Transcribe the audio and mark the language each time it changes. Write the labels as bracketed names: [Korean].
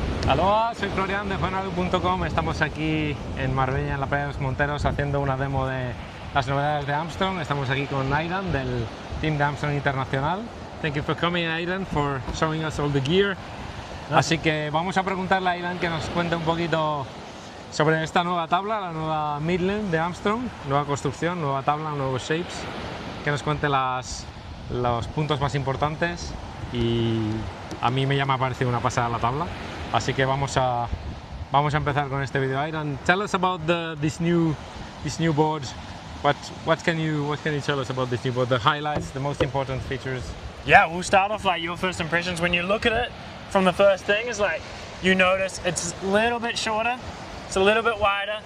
[Spanish] Hola, soy Florian de junto.com. Estamos aquí en Marbella, en la playa de los Monteros, haciendo una demo de las novedades de Armstrong. Estamos aquí con Aidan del team de Armstrong Internacional. [English] Thank you for coming, Aidan, for showing us all the gear. [Spanish] Así que vamos a preguntarle a Aidan que nos cuente un poquito sobre esta nueva tabla, la nueva Midlength de Armstrong, nueva construcción, nueva tabla, nuevos shapes, que nos cuente los puntos más importantes. Y a mí me ha parecido una pasada la tabla, así que vamos a empezar con este video. [English] Aidan, tell us about this new board. What can you tell us about this new board? The highlights, the most important features. Yeah, we'll start off like your first impressions when you look at it. From the first thing is like you notice it's a little bit shorter, it's a little bit wider.